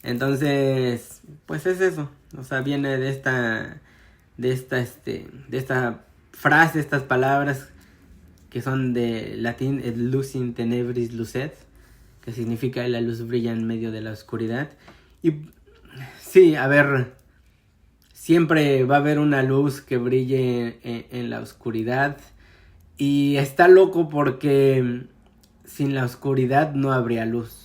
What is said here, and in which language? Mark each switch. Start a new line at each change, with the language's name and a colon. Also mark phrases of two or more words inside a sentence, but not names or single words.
Spanish: Entonces, pues es eso. O sea, viene de esta frase, estas palabras que son de latín,
Latin: et lux in tenebris lucet,
Spanish: que significa la luz brilla en medio de la oscuridad. Y sí, a ver, siempre va a haber una luz que brille en la oscuridad. Y está loco porque sin la oscuridad no habría luz.